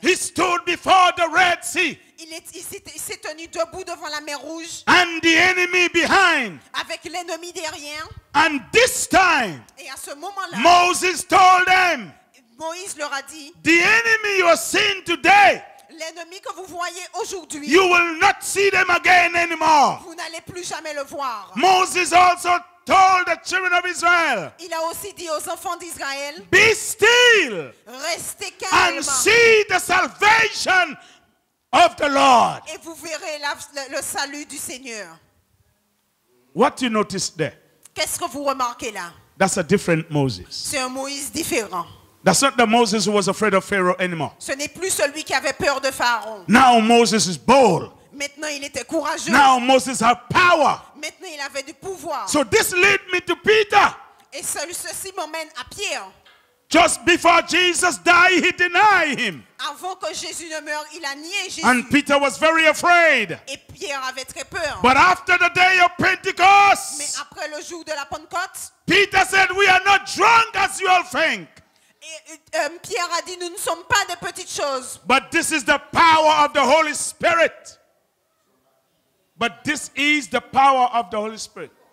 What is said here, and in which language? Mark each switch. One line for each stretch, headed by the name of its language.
English: He stood before the Red Sea
French: Il s'est tenu debout devant la mer Rouge
English: and the enemy behind.
French: avec l'ennemi derrière.
English: And this time,
French: Et à ce moment-là,
English: Moses told them,
French: Moïse leur a dit,
English: the enemy you are seeing today,
French: l'ennemi que vous voyez aujourd'hui,
English: you will not see them again anymore.
French: vous n'allez plus jamais le voir.
English: Moses also told the children of Israel,
French: Il a aussi dit aux enfants d'Israël,
English: be still
French: restez
English: and
French: calmes
English: see the salvation of the Lord.
French: et vous verrez le salut du Seigneur.
English: What you notice there?
French: Qu'est-ce que vous remarquez là?
English: That's a different Moses.
French: C'est un Moïse différent.
English: That's not the Moses who was afraid of Pharaoh anymore.
French: Ce n'est plus celui qui avait peur de Pharaon.
English: Now Moses is bold.
French: Maintenant, il était courageux.
English: Now Moses has power.
French: Maintenant, il avait du pouvoir.
English: So this led me to Peter.
French: Et ceci m'emmène à Pierre.
English: Just before Jesus died, he denied him.
French: Avant que Jésus ne meure, il a nié Jésus.
English: And Peter was very afraid.
French: Et Pierre avait très peur.
English: But after the day of
French: Mais
English: Pentecost,
French: après le jour de la Pentecôte,
English: Peter said, we are not drunk as you all think.
French: Pierre a dit, nous ne sommes pas des petites choses.
English: But this is the power of the Holy Spirit. But this is the power of the Holy Spirit.